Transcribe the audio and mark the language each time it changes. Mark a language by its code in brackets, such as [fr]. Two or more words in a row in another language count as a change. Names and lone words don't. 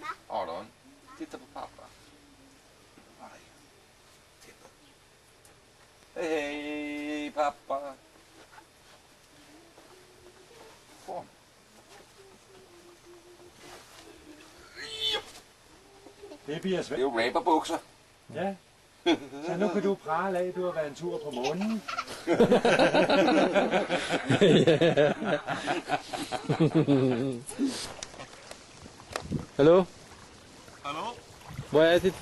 [en] Hold on. [sv] Titta på pappa. Titta. Hej pappa. Kom. [da] Det bliver Det svært. er jo raperbukser. Ja. Så nu kan du prale af, du har været en tur på månen. Hallo? Hallo? Hvor er det?